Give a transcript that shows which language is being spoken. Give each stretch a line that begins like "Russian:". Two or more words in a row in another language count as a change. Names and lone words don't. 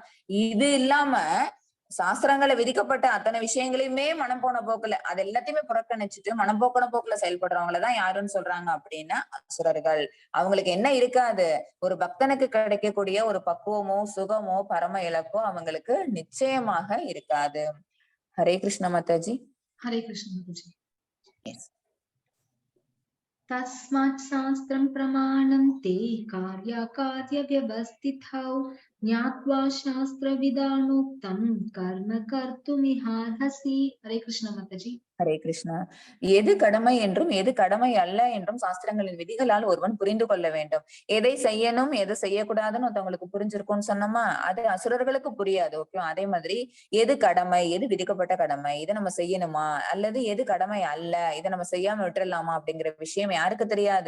Tamil: இது இல்லாம சாஸ்திரங்களை விதிக்கப்பட்ட அத்தனை விஷயங்களையுமே மனம் போன போக்குல அது எல்லாத்தையுமே புறக்கணிச்சுட்டு மனம் போக்கின போக்குல செயல்படுறவங்களதான் யாருன்னு சொல்றாங்க அப்படின்னா அசுரர்கள். அவங்களுக்கு என்ன இருக்காது, ஒரு பக்தனுக்கு கிடைக்கக்கூடிய ஒரு பக்குவமோ சுகமோ பரம இலக்கோ அவங்களுக்கு நிச்சயமாக இருக்காது. ஹரே கிருஷ்ண மாதாஜி. ஹரே கிருஷ்ண மாதாஜி. எஸ்.
Sanskrit: तस्मात् शास्त्रं प्रमाणं ते कार्याकार्यव्यवस्थितौ ज्ञात्वा शास्त्रविधानोक्तं कर्म कर्तुमिहार्हसि. हरे कृष्ण माताजी.
Tamil: ஹரே கிருஷ்ணா. எது கடமை என்றும் எது கடமை அல்ல என்றும் சாஸ்திரங்களின் விதிகளால் ஒருவன் புரிந்து கொள்ள வேண்டும். எதை செய்யணும் எதை செய்யக்கூடாதுன்னு ஒருத்தவங்களுக்கு புரிஞ்சிருக்கும்னு சொன்னோமா, அது அசுரர்களுக்கு புரியாது. ஓகே, அதே மாதிரி எது கடமை எது விதிக்கப்பட்ட கடமை, இதை நம்ம செய்யணுமா அல்லது எது கடமை அல்ல இதை நம்ம செய்யாம விட்டுறலாமா அப்படிங்கிற விஷயம் யாருக்கு தெரியாது.